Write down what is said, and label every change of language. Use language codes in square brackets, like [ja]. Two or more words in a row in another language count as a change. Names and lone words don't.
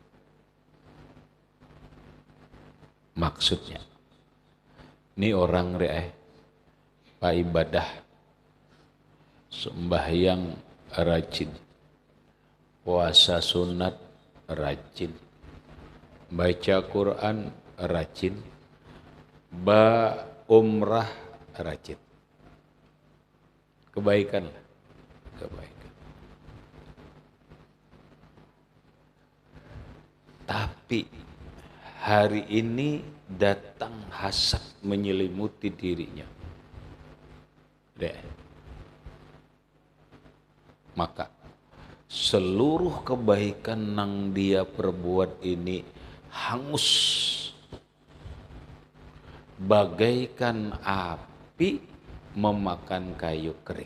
[id] Maksudnya ini orang pak ibadah sembahyang rajin, puasa sunat rajin, baca Quran rajin, umrah rajin, kebaikan lah, kebaikan. Tapi hari ini datang hasad menyelimuti dirinya. Maka seluruh kebaikan yang dia perbuat ini hangus bagaikan api memakan kayu kering.